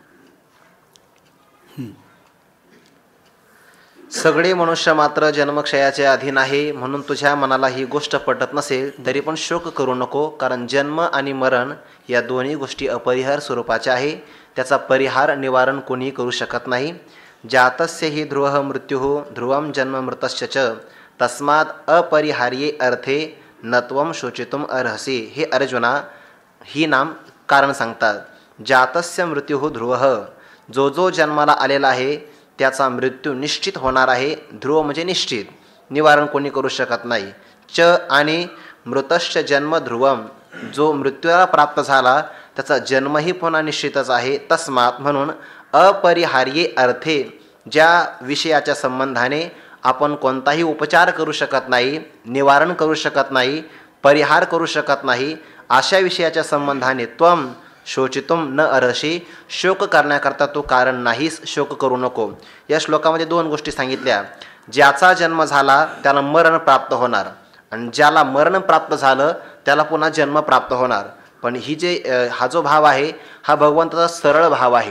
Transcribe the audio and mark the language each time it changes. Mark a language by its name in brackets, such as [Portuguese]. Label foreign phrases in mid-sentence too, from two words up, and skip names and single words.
[Marathi] सगळे मनुष्य मात्र जन्मक्षयाचे अधीन आहे, म्हणून तुझ्या मनाला ही गोष्ट पटत नसेल तरी पण शोक करू नको, कारण जन्म आणि मरण या दोन्ही गोष्टी अपरिहार स्वरूपाच्या आहे. त्याचा परिहार निवारण कोणी करू शकत नाही. [Sanskrit] जातस्य हि ध्रुवः मृत्युः ध्रुवं जन्म मृतस्य च तस्मात् अपरिहार्ये अर्थे नत्वं शोचितुम अर्हसि. [Marathi] हे अर्जुना ही नाम कारण सांगतात. [Sanskrit] जातस्य मृत्युः ध्रुवः, [Marathi] जो जो जन्माला आलेला आहे त्याचा मृत्यू निश्चित होणार आहे. ध्रुव म्हणजे निश्चित, निवारण कोणी करू शकत नाही. च आणि [Sanskrit] मृतश्च जन्म ध्रुवम, [Marathi] जो मृत्यूला प्राप्त झाला त्याचा जन्मही पुन्हा निश्चितच आहे. तस्मात म्हणून [Sanskrit] अपरिहार्ये अर्थे, [Marathi] ज्या विषयाच्या संबंधाने आपण कोणताही उपचार करू शकत नाही, निवारण करू शकत नाही, परिहार करू शकत नाही, अशा विषयाच्या संबंधाने [Sanskrit] त्वम शोचितुम न अर्हसि, [Marathi] शोक करण्याकरता तू कारण नाहीस, शोक करू नको. या श्लोकामध्ये दोन गोष्टी सांगितल्या. ज्याचा जन्म झाला त्याला मरण प्राप्त होणार, आणि ज्याला मरण प्राप्त झालं त्याला पुन्हा जन्म प्राप्त होणार. पण हा जो भाव आहे हा भगवंताचा सरळ भाव आहे.